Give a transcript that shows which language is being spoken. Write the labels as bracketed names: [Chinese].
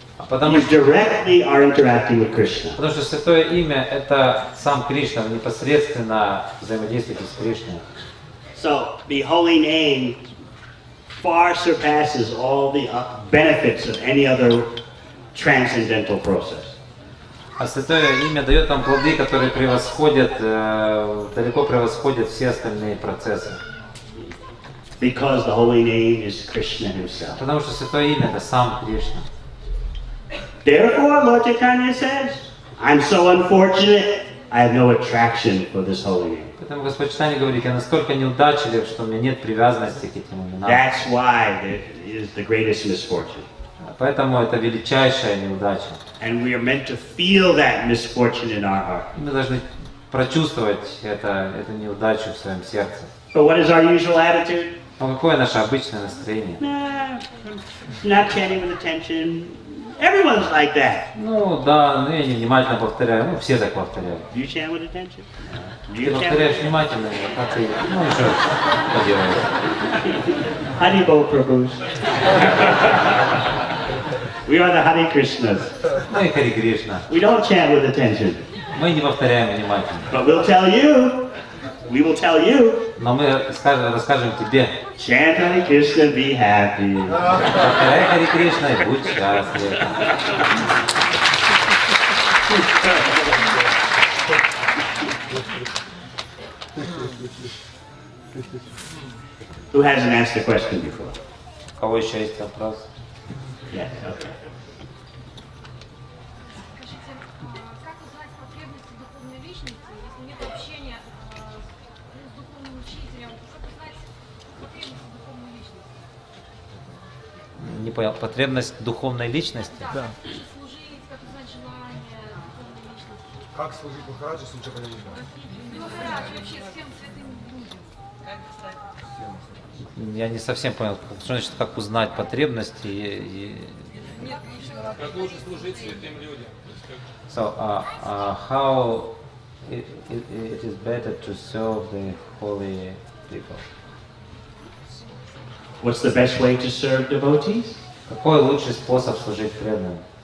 [English] You directly are interacting with Krishna. [Russian] Потому что святое имя — это сам Кришна, вы непосредственно взаимодействуете с Кришной. [English] So the holy name far surpasses all the benefits of any other transcendental process. [Russian] А святое имя дает нам плоды, которые превосходят, далеко превосходят все остальные процессы. [English] Because the holy name is Krishna himself. [Russian] Потому что святое имя — это сам Кришна. [English] Therefore, Lord Chaitanya says, I'm so unfortunate, I have no attraction for this holy name. [Russian] Поэтому Господь Чайтанья говорит: я настолько неудачлив, что у меня нет привязанности к этим именам. [English] That's why it is the greatest misfortune. [Russian] Поэтому это величайшая неудача. [English] And we are meant to feel that misfortune in our heart. [Russian] Мы должны прочувствовать эту неудачу в своем сердце. [English] But what is our usual attitude? [Russian] Но какое наше обычное настроение? [English] Nah, not chanting with attention. Everyone's like that. [Russian] Ну да, я не внимательно повторяю, все так повторяют. [English] Do you chant with attention? [Russian] Ты повторяешь внимательно, а ты, что поделаешь? [English] Haribo Prabhus. We are the Hare Krishnas. [Russian] Ну и Хари Кришна. [English] We don't chant with attention. [Russian] Мы не повторяем внимательно. [English] But we'll tell you. We will tell you. [Russian] Но мы расскажем тебе. [English] Chant Hare Krishna, be happy. [Russian] Повторяй Хари Кришна и будь счастлив. [English] Who hasn't asked a question before? [Russian] У кого еще есть вопрос? [English] Yes, okay. [Russian] Скажите, как узнать потребности духовной личности, если нет общения с духовным учителем? Как узнать потребности духовной личности? Не понял, потребность духовной личности? Да. Служить, как узнать желание духовной личности? Как служить Махараджу, если ничего не знаю? Ну, Махарадж, вообще всем святым людям. Как стать? Я не совсем понял, что значит, как узнать потребности. Нет, ничего. Как лучше служить святым людям? [English] So, how it is better to serve the holy people? What's the best way to serve devotees? [Russian] Какой лучший способ служить преданным?